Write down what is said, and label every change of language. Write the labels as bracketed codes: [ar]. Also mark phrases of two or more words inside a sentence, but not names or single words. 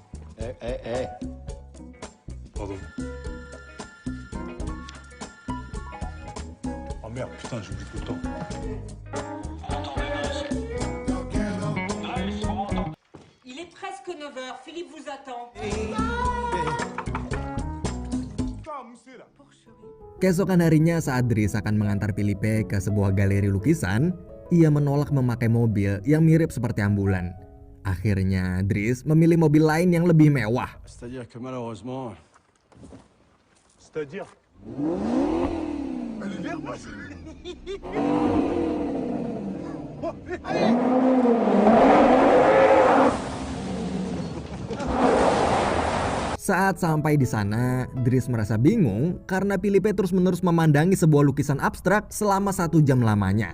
[fr] Pardon. putain, j'oublie tout le temps. Il est presque 9 heures. Philippe vous attend. [id] Keesokan harinya saat Dries akan mengantar Philippe ke sebuah galeri lukisan, ia menolak memakai mobil yang mirip seperti ambulan. Akhirnya Dries memilih mobil lain yang lebih mewah. [fr] C'est-à-dire que malheureusement, C'est-à-dire. Elle est verte, moi. [id] Saat sampai di sana, Dries merasa bingung karena Philippe terus-menerus memandangi sebuah lukisan abstrak selama 1 jam lamanya.